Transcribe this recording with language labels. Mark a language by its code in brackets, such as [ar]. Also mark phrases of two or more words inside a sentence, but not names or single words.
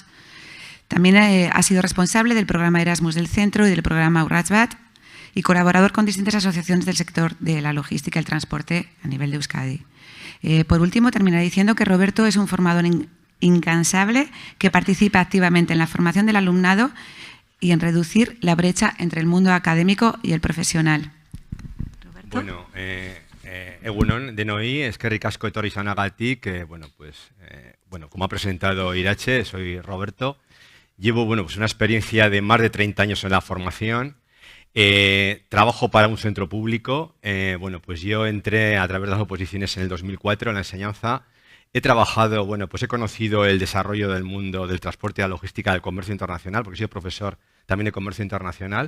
[es] También ha sido responsable del programa Erasmus del centro y del programa Urratsbat y colaborador con distintas asociaciones del sector de la logística y el transporte a nivel de Euskadi. Por último, terminaré diciendo que Roberto es un formador incansable que participa activamente en la formación del alumnado y en reducir la brecha entre el mundo académico y el profesional. ¿Roberto? [eu] Bueno, egunon denoi, eskerrik asko etorri izanagatik, [es] como ha presentado Irache, soy Roberto. Llevo pues una experiencia de más de 30 años en la formación. Trabajo para un centro público. Pues yo entré a través de las oposiciones en el 2004 en la enseñanza. He trabajado, pues he conocido el desarrollo del mundo del transporte y la logística del comercio internacional, porque soy profesor también de comercio internacional.